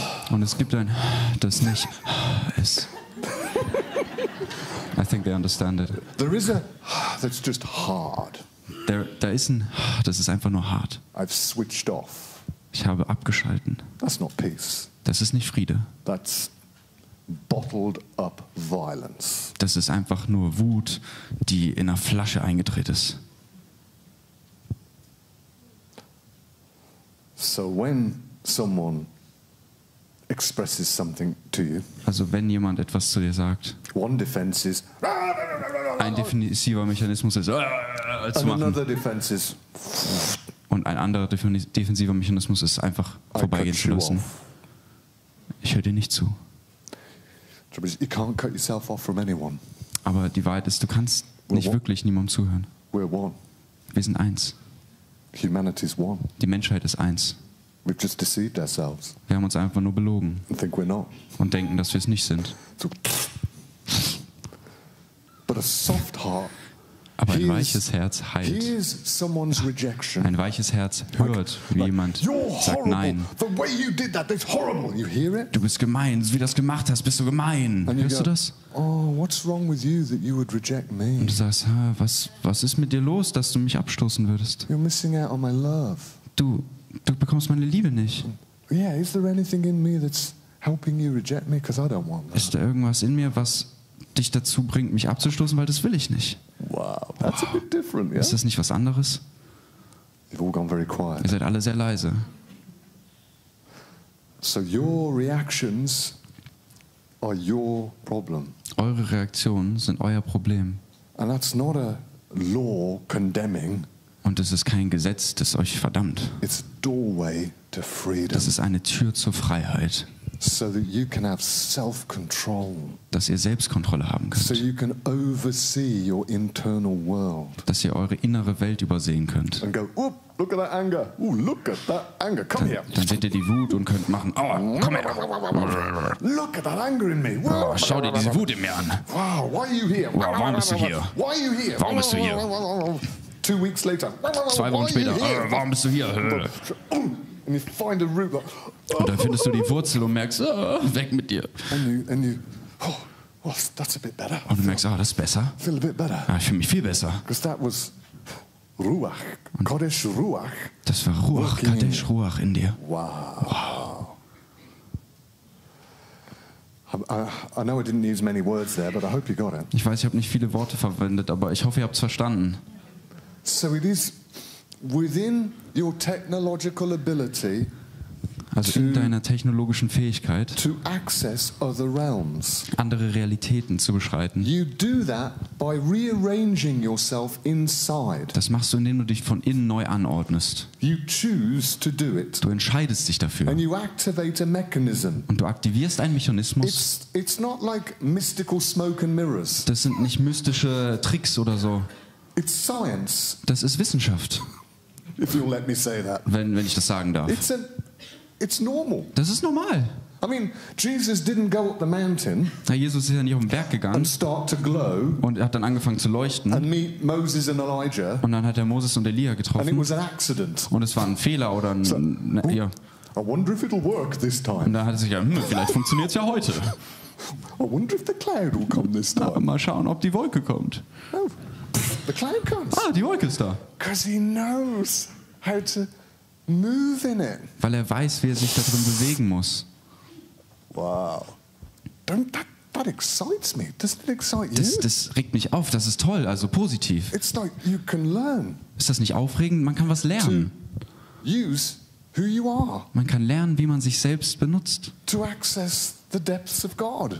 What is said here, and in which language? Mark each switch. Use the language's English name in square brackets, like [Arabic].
[German] Und es gibt ein, das nicht ist. [English] I think they understand it. There is a that's just hard. [German] Da ist ein, das ist einfach nur hart. [English] I've switched off. [German] Ich habe abgeschalten. [English] That's not peace. [German] Das ist nicht Friede. [English] That's bottled up violence. [German] Das ist einfach nur Wut, die in einer Flasche eingedreht ist. [English] So when someone expresses something to you, [German] Also wenn jemand etwas zu dir sagt, [English] one defense is [German] ein defensiver Mechanismus ist, zu [English] and [German] machen. [English] another defense is [German] Und ein anderer defensiver Mechanismus ist einfach [English] I [German] vorbeigehen [English] cut [German] zu [English] you [German] lassen. [English] off. [German] Ich höre dir nicht zu. [English] Trouble is, you can't cut yourself off from anyone. [German] Aber die Wahrheit ist, du kannst nicht Warum? wirklich niemandem zuhören. [English] We're one. [German] Wir sind eins. [English] Humanity's one. [German] Die Menschheit ist eins. [English] We've just deceived ourselves [German] Wir haben uns einfach nur belogen [English] and think we're not. [German] und denken, dass wir es nicht sind. [English] So, but a soft heart [German] Aber ein [English] hears- [German] weiches Herz heilt. [English] hears someone's rejection. [German] Ein weiches Herz hört, wie jemand [English] You're [German] sagt [English] horrible. [German] Nein. [English] The way you did that, that's horrible. You hear it? [German] Du bist gemein, wie du das gemacht hast, bist du gemein. [English] And you [German] Hörst du [English] go, [German] das? [English] oh, what's wrong with you that you would reject me? [German] Und du sagst, was ist mit dir los, dass du mich abstoßen würdest? [English] You're missing out on my love. [German] Du bekommst meine Liebe nicht. [English] Yeah, is there anything in me that's helping you reject me? Because I don't want that. [German] Ist da irgendwas in mir, was dich dazu bringt, mich abzustoßen? Weil das will ich nicht. [English] Wow, that's a bit different, yeah? [German] Ist das nicht was anderes? [English] You've all gone very quiet. [German] Ihr seid alle sehr leise. [English] So your reactions are your problem. [German] Eure Reaktionen sind euer Problem. [English] And that's not a law condemning. [German] Und es ist kein Gesetz, das euch verdammt. [English] It's a doorway to freedom. [German] Das ist eine Tür zur Freiheit. [English] So that you can have self-control. [German] Dass ihr Selbstkontrolle haben könnt. [English] So you can oversee your internal world. [German] Dass ihr eure innere Welt übersehen könnt. [English] And go, oh, look at that anger. Oh, look at that anger. Come here. [German] Dann seht ihr die Wut und könnt machen, oh, komm her. [English] Look at that anger in me. [German] Oh, schau dir diese Wut in mir an. [English] Wow, why are you here? [German] Wow, warum bist du hier? [English] Why are you here? [German] Warum bist du hier? [English] 2 weeks later. [German] 2 Wochen später, warum bist du hier? [English] And you find a root. [German] Und dann findest du die Wurzel und merkst, weg mit dir. [English] And you oh, that's a bit better. [German] Und du merkst, das ist besser. [English] Feel a bit better. [German] Ich fühle mich viel besser. [English] Because that was Ruach, Kodesh Ruach. [German] Das war Ruach, Kadesh Ruach in dir. [English] Wow. I know I didn't use many words there, but I hope you got it. [German] Ich weiß, ich habe nicht viele Worte verwendet, aber ich hoffe, ihr habt es verstanden. [English] So it is within your technological ability. [German] Also in deiner technologischen Fähigkeit, [English] to access other realms. [German] Andere Realitäten zu beschreiten. [English] You do that by rearranging yourself inside. [German] Das machst du, indem du dich von innen neu anordnest. [English] You choose to do it. [German] Du entscheidest dich dafür. [English] And you activate a mechanism. [German] Und du aktivierst einen Mechanismus. [English] It's not like mystical smoke and mirrors. [German] Das sind nicht mystische Tricks oder so. [English] It's science. [German] Das ist Wissenschaft. [English] If you'll let me say that. [German] Wenn ich das sagen darf. [English] It's normal. [German] Das ist normal. [English] I mean, Jesus didn't go up the mountain. [German] Jesus ist ja nicht auf den Berg gegangen. [English] And start to glow. [German] Und er hat dann angefangen zu leuchten. [English] And meet Moses and Elijah. [German] Und dann hat er Moses und Elia getroffen. [English] And it was an accident. [German] Und es war ein Fehler oder ein ja. [English] I wonder if it'll work this time. [German] Und da hat er sich vielleicht funktioniert es ja heute. [English] I wonder if the cloud will come this time. [German] Mal schauen, ob die Wolke kommt. [English] Oh, the cloud comes. [German] Die Wolke ist da. [English] Because he knows how to move in it. [German] Weil er weiß, wie er sich da drin bewegen muss. [English] Wow. That excites me. Doesn't it excite you? [German] Das regt mich auf. Das ist toll, also positiv. [English] It's like you can learn. [German] Ist das nicht aufregend? Man kann was lernen. [English] To use who you are. [German] Man kann lernen, wie man sich selbst benutzt. [English] To access the depths of God.